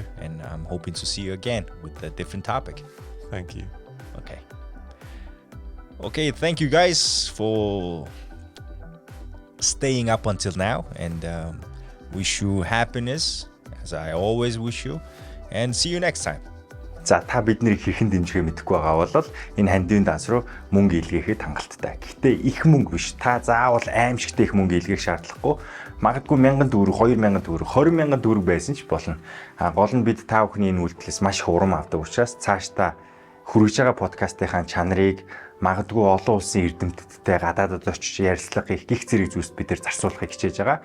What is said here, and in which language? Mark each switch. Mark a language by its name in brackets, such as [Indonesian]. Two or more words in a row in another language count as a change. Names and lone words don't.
[English] And I'm hoping to see you again with a different topic. Thank you. Okay, thank you guys for staying up until now. And wish you happiness, as I always wish you. And see you next time. [Mongolian] За та биднийг хэрхэн дэмжихээ мэдэхгүй байгаа бол энэ хандивын данс руу мөнгө илгээхэд хангалттай. Гэхдээ их мөнгө биш. Та заавал аимшигтэй их мөнгө илгээх шаардлагагүй. Магадгүй 1000 төгрөг, 2000 төгрөг, 20000 төгрөг байсан ч болно. Гол нь бид та бүхний энэ үйлдэлээс маш хурам авдаг учраас цааш та хүргэж байгаа подкастынхаа чанарыг магадгүй олон улсын эрдэмтдтэй гадаадд очиж ярилцлага хийх гих зэрэг зүйлс бид нар зарцуулахыг хичээж байгаа.